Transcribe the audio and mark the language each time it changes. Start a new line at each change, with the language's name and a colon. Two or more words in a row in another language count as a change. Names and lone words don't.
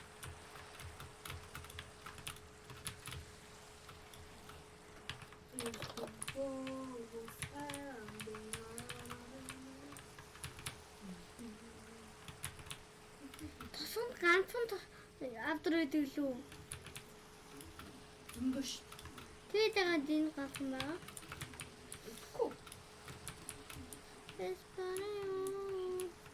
English: If the war was ending,
Mongolian: Тосон ганцхан авдар байдаг лүү. Зөндөө ш. Тэгээд байгаа энэ ганцхан байгаа. Хөө.
English: It's burning up.